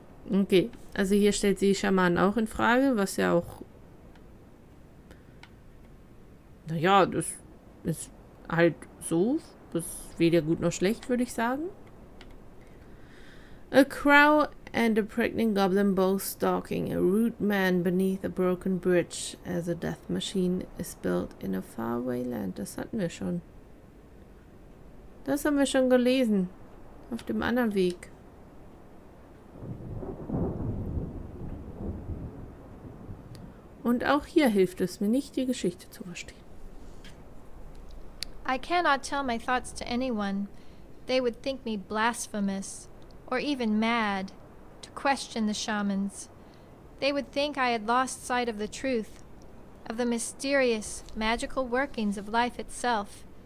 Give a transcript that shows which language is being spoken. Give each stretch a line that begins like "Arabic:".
German: Okay, also hier stellt sie Schamanen auch in Frage, was ja auch... Naja, das ist halt so. Das ist weder gut noch schlecht, würde ich sagen.
English: A crow and a pregnant goblin both stalking a rude man beneath a broken bridge as a death machine is built in a faraway land.
German: Das hatten wir schon. Das haben wir schon gelesen. Auf dem anderen Weg. Und auch hier hilft es mir nicht, die Geschichte zu verstehen.
English: I cannot tell my thoughts to anyone. They would think me blasphemous, or even mad, to question the shamans. They would think I had lost sight of the truth, of the mysterious, magical workings of life itself.